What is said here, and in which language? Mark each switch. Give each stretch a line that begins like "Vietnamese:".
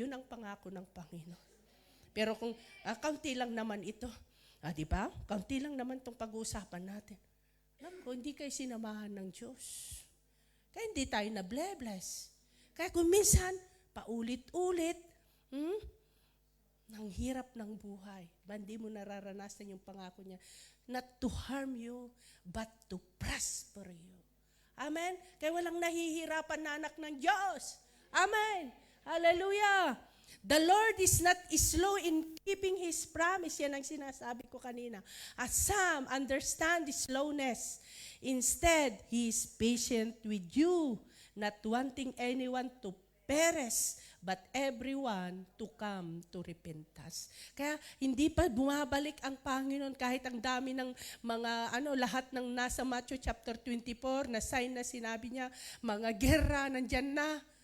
Filipino: Yun ang pangako ng Panginoon. Pero kung kaunti lang naman ito, di ba? Kaunti lang naman itong pag-uusapan natin. Naku, hindi kayo sinamahan ng Diyos. Kaya hindi tayo na-bless. Kaya kung minsan, paulit-ulit, ang hirap ng buhay. Hindi mo nararanasan yung pangako niya.
English: Not to harm you, but to prosper you.
Filipino: Amen? Kaya walang nahihirapan na anak ng Diyos. Amen? Hallelujah!
English: The Lord is not slow in keeping His promise.
Filipino: Yan ang sinasabi ko kanina.
English: As some understand the slowness. Instead, He is patient with you, not wanting anyone to perish, but everyone to come to repentance.
Filipino: Kaya hindi pa bumabalik ang Panginoon kahit ang dami ng mga lahat ng nasa Matthew chapter 24 na sign na sinabi niya, mga gera nandyan na.